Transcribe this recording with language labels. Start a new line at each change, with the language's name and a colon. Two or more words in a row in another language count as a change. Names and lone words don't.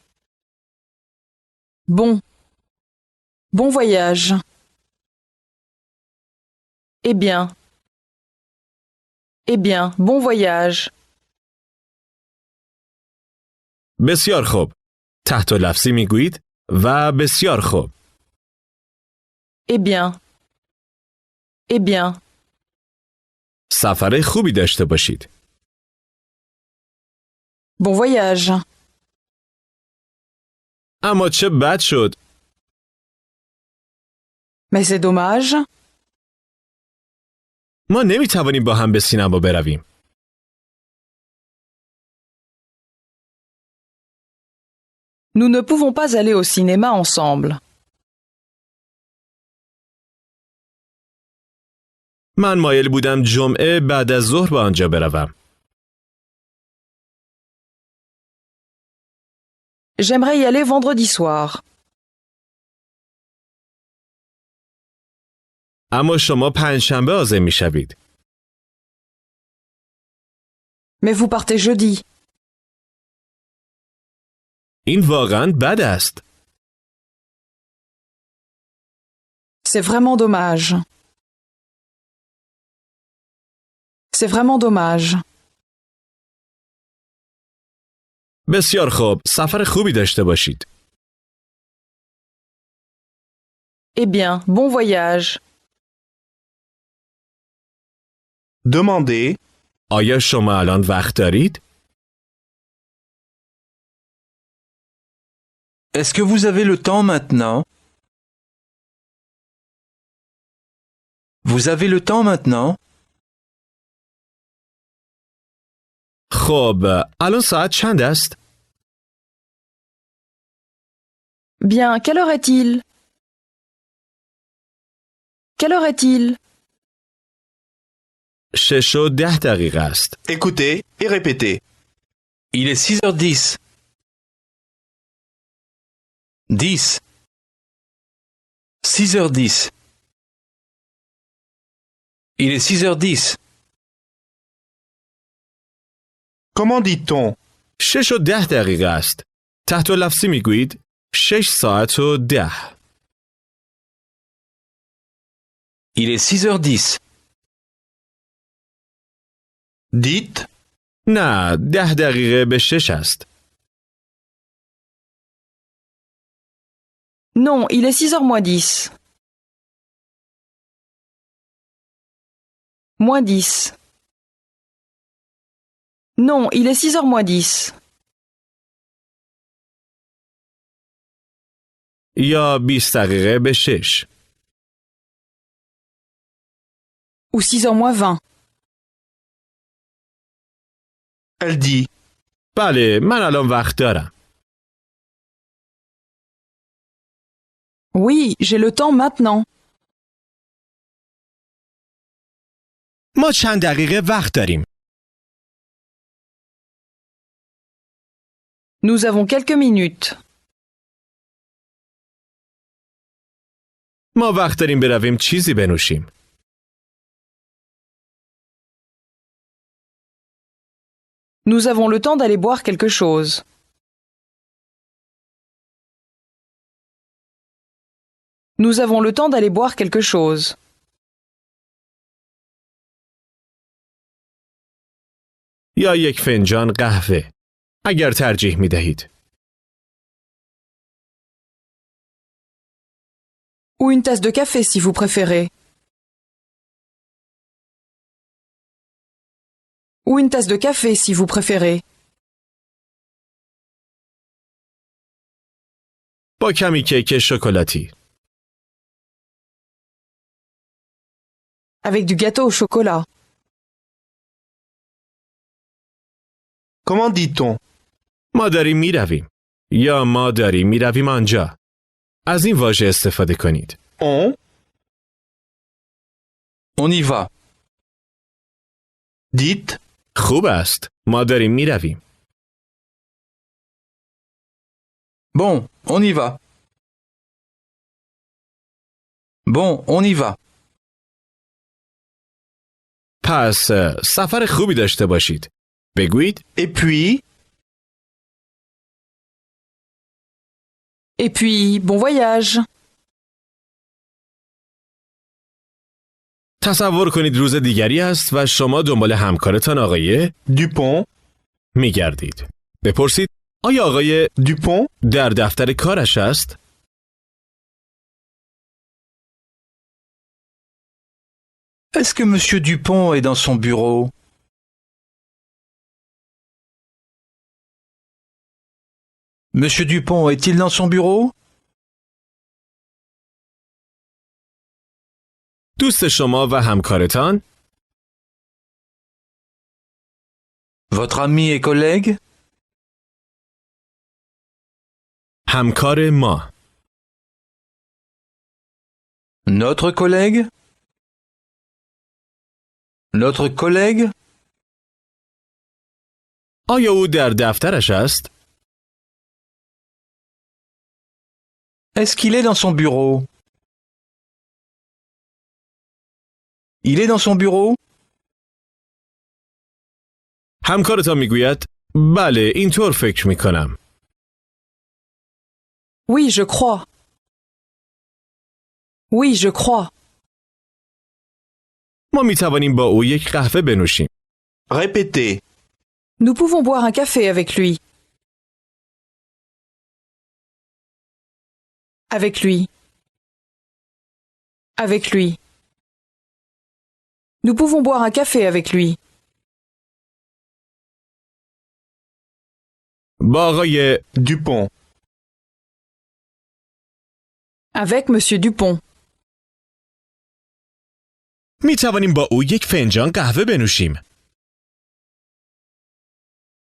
French: Bon. Bon voyage. Eh bien. Eh bien, bon voyage.
Persian: بسیار خوب. تحت لفظی می گویید و بسیار خوب.
French: Eh bien. Eh bien.
Persian: سفر خوبی داشته باشید.
French: Bon voyage.
Persian: اما چه بد شد.
French: Mais c'est dommage.
Persian: ما نمی توانیم با هم به سینما برویم.
French: Nous ne pouvons pas aller au cinéma ensemble.
Persian: من مایل بودم جمعه بعد از ظهر به آنجا بروم.
French: J'aimerais y aller vendredi soir.
Persian: اما شما پنجشنبه عازم می شوید.
French: Mais vous partez jeudi.
Persian: این واقعاً بد است.
French: C'est vraiment dommage. C'est vraiment dommage.
Persian: بسیار خوب. سفر خوبی داشته باشید.
French: Eh bien, bon voyage. Demandez.
Persian: آیا شما الان وقت دارید؟
French: Est-ce que vous avez le temps maintenant? Vous avez le temps maintenant?
Persian: خب الان ساعت چند است؟
French: Bien, quelle heure est-il? Quelle heure est-il?
Persian: 6:10 است.
French: Écoutez et répétez. Il est 6h10. 10. 6h10. Il est 6h10. Comment dit-on
Persian: 6:10 است. تحت لفظی میگویید 6:10.
French: Il est 6h10. Dites
Persian: نه 10 به 6 است.
French: Non, il est 6h moins 10. Moins 10. Non, il est 6h moins 10.
Persian: یا 20 به 6.
French: Ou 6h moins 20. Elle dit
Persian: بله من الان وقت دارم.
French: Oui, j'ai le temps maintenant.
Persian: ما چند دقیقه وقت داریم.
French: Nous avons quelques minutes.
Persian: ما وقت داریم برویم چیزی بنوشیم.
French: Nous avons le temps d'aller boire quelque chose. Nous avons le temps d'aller boire quelque chose.
Persian: یا یک فنجان قهوه. اگر ترجیح می دهید.
French: Ou une tasse de café si vous préférez. Ou une tasse de café si vous préférez. با کمی کیک شکلاتی. Avec du gâteau au chocolat. Comment dit-on
Persian: ما داریم می رویم. یا ما داریم می رویم آنجا. از این واژه استفاده کنید.
French: On On y va. Dites
Persian: خوب است. ما داریم می رویم.
French: Bon, on y va. Bon, on y va.
Persian: پس سفر خوبی داشته باشید. بگویید
French: et puis Et puis, bon voyage.
Persian: تصور کنید روز دیگری است و شما دنبال همکارتان آقای Dupont, می گردید. بپرسید آیا آقای Dupont در دفتر کارش است؟
French: Est-ce que Monsieur Dupont est dans son bureau? Monsieur Dupont est-il dans son bureau?
Persian: دوست شما و همکارتان
French: Votre ami et collègue?
Persian: همکار ما
French: Notre collègue? Notre collègue?
Persian: آیا او در دفترش است؟
French: Est-ce qu'il est dans son bureau? Il est dans son bureau?
Persian: همکارتان میگوید بله اینطور فکر می کنم.
French: Oui, je crois. Oui, je crois.
Persian: ما می توانیم با او یک قهوه بنوشیم.
French: répétez. Nous pouvons boire un café avec lui. Avec lui. Avec lui. Nous pouvons boire un café avec lui.
Persian: با آقای Dupont,
French: Avec Monsieur Dupont.
Persian: می توانیم با او یک فنجان قهوه بنوشیم.